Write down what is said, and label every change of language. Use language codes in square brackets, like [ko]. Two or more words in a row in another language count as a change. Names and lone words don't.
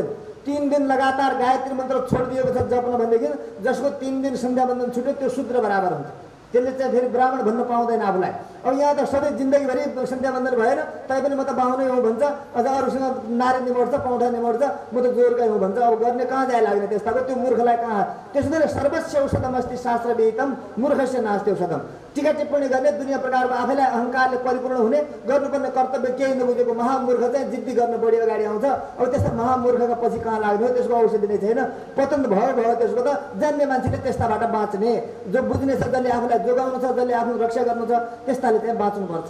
[ne] 3 दिन लगातार गायत्री मन्त्र छोडिदिएको छ जप्न भनेदेखि जसको 3 दिन सन्ध्या वन्दन छुट्यो त्यो शूद्र बराबर हुन्छ। त्यसले चाहिँ फेरि ब्राह्मण भन्न पाउँदैन आफूलाई। अब यहाँ त सधैँ जिन्दगीभरि सन्ध्या वन्दन भएर तैपनि म त बाहुनै हुँ भन्छ, अझ अरूसँग नारी निमोड्छ, पौठा निमोड्छ, म त जोरकै हुँ भन्छ। अब गर्ने कहाँ जाए लाग्ने त्यस्ताको, त्यो मूर्खलाई कहाँ। त्यसो गरी [sa] सर्वस्य औषधम अस्ति शास्त्रविहितम मूर्खस्य नास्ति औषधम। [ne] टिका टिप्पणी गर्ने, दुनियाँ प्रकारको आफैलाई अहङ्कारले परिपूर्ण हुने, गर्नुपर्ने कर्तव्य केही नबुझेको महामूर्ख चाहिँ जिद्दी गर्न बढी अगाडि आउँछ। अब त्यस्ता महामूर्खका पछि कहाँ लाग्ने हो, त्यसको औषधि नै छैन। पतन भयो त्यसको त जान्ने मान्छेले त्यस्ताबाट बाँच्ने, जो बुझ्ने छ, जसले आफूलाई जोगाउनु छ, जसले आफ्नो रक्षा गर्नु छ, त्यस्ताले चाहिँ बाँच्नुपर्छ।